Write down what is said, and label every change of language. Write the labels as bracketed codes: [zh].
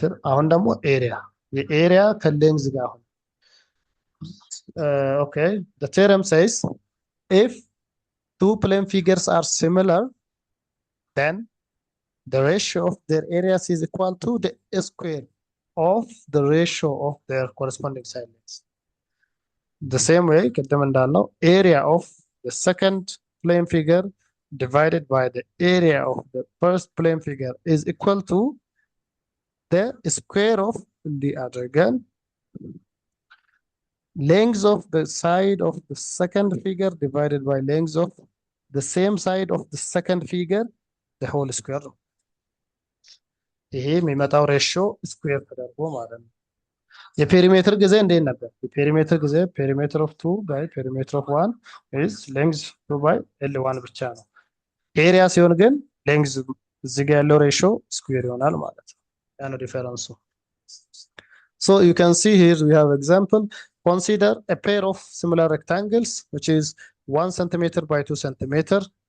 [am] አሁን ደግሞ ኤሪያ የኤሪያ ከሌንግዝ ጋር አሁን [en] okay the theorem says if two plane figures are similar then the ratio of their areas is equal to the square of the ratio of their corresponding side lengths. The same way [am] ቅድም እንዳልነው [en] area of the second plane figure divided by the area of the first plane figure is equal to the square of the other again length of the side of the second figure divided by length of the same side of the second figure the whole square. [am] ይሄ የሚመጣው ሬሽዮ ስኩዌር ተደርጎ ማለት ነው። የፔሪሜትር ጊዜ እንዴት ነበር? የፔሪሜትር ጊዜ ፔሪሜትር ኦፍ 2 ባይ ፔሪሜትር ኦፍ 1 is length 2 by L1 ብቻ ነው። ኤሪያ ሲሆን ግን ሌንግዝ እዚህ ጋር ያለው ሬሽዮ ስኩዌር ይሆናል ማለት ነው። ያ ነው ዲፈረንሱ። [en] So you can see here we have example. Consider a pair of similar rectangles which is 1 centimeter by 2 centimeter.